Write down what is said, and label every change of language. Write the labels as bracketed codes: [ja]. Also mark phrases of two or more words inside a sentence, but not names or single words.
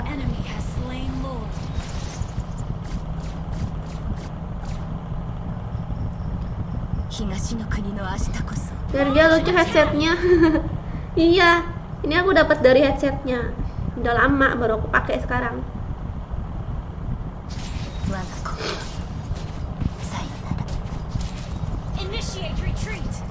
[en] Enemy has slain Lord. [ja] 東の国の明日こそ [id] Biar dia lucu headsetnya. Iya, ini aku dapat dari headsetnya. Udah lama baru aku pakai sekarang. [ja] 我が故郷さよなら。 [en] Initiate retreat.